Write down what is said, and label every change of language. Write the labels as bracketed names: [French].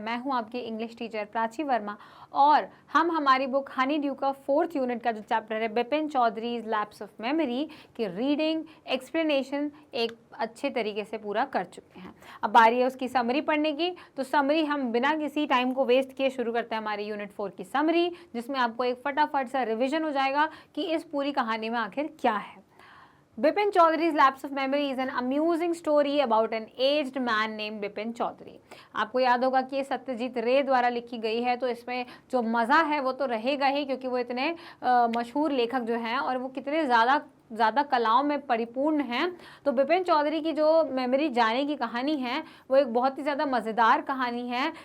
[Hindi] मैं हूं आपकी इंग्लिश टीचर प्राची वर्मा और हम हमारी बुक हनी ड्यू का 4th यूनिट का जो चैप्टर है Bipin Chaudharys lapse of memory की रीडिंग एक्सप्लेनेशन एक अच्छे तरीके से पूरा कर चुके हैं। अब बारी है उसकी समरी पढ़ने की। तो समरी हम बिना किसी टाइम को वेस्ट किए शुरू करते हैं हमारी यूनिट 4 की समरी, जिसमें आपको एक फटाफट सा रिविजन हो जाएगा कि इस पूरी कहानी में आखिर क्या है। [English] Bipin Chaudhary's Lapse of Memory is an amusing story about an aged man named Bipin Chaudhary। [Hindi] आपको याद होगा कि ये सत्यजीत रे द्वारा लिखी गई है, तो इसमें जो मज़ा है वो तो रहेगा ही, क्योंकि वो इतने मशहूर लेखक जो हैं और वो कितने ज़्यादा कलाओं में परिपूर्ण हैं। तो बिपिन चौधरी की जो मेमोरी जाने की कहानी है वो एक बहुत ही ज़्यादा मज़ेदार कहानी है।